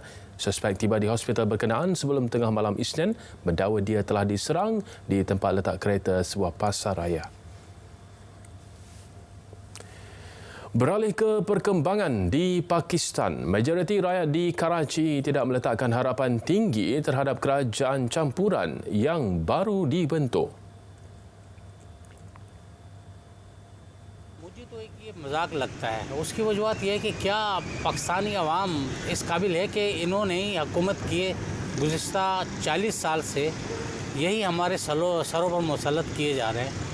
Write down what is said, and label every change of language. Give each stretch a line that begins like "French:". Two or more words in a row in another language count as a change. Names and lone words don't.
Malay: Suspek tiba di hospital berkenaan sebelum tengah malam Isnin mendakwa dia telah diserang di tempat letak kereta sebuah pasar raya. Beralih ke perkembangan di Pakistan, majoriti rakyat di Karachi tidak meletakkan harapan tinggi terhadap kerajaan campuran yang baru dibentuk.
Urdu: مجھے تو ایک یہ مذاق لگتا ہے. اس کی وجوہت یہ ہے کہ کیا پاکستانی عوام اس قابل ہے کہ انہوں نے ہی حکومت کیے گزشتہ 40 سال سے یہی ہمارے سروں پر مسلط کیے جا رہے ہیں.